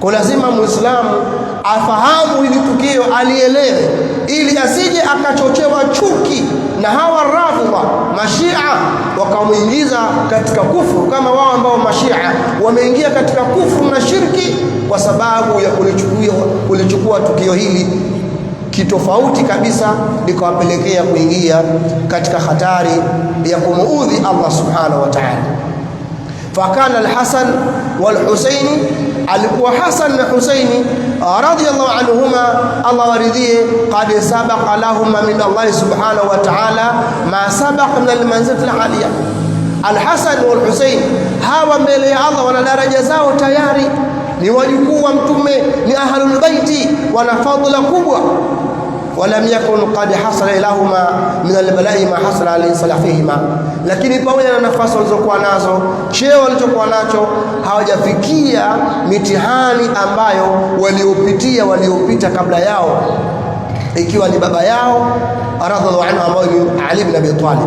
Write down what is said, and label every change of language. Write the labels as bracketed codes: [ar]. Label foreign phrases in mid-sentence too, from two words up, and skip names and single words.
[sw] Kwa lazima Muislamu afahamu hili tukio, alielewe, ili asije akachochewa chuki na hawa Rafidha Mashia wakamuingiza katika kufuru, kama wao ambao Mashia wameingia katika kufuru na shirki kwa sababu ya kulichukua tukio hili kitofauti kabisa, likawapelekea kuingia katika hatari ya kumuudhi Allah [ar] سبحانه وتعالى. فكان الحسن والحسين, [sw] alikuwa Hasan na Husaini [ar] رضي الله عنهما, [sw] Allah waridhie, [ar] قد سبق لهما من الله سبحانه وتعالى ما سبق من المنزلة العالية. [sw] Al-Hasan wal-Husayn hawa mbele ya Allah wana daraja zao tayari, ni wajukuu wa mtume, ni [ar] أهل البيت, [sw] wana fadhila kubwa. [ar] ولم يكن قد حصل لهما من البلاء ما حصل على سلفهما, [sw] lakini pamoja na nafasi walizokuwa nazo, cheo walichokuwa nacho, hawajafikia mitihani ambayo waliopita kabla yao, ikiwa ni baba yao [ar] رضي الله عنه [sw] ambaye ni Ali ibn Abi Talib.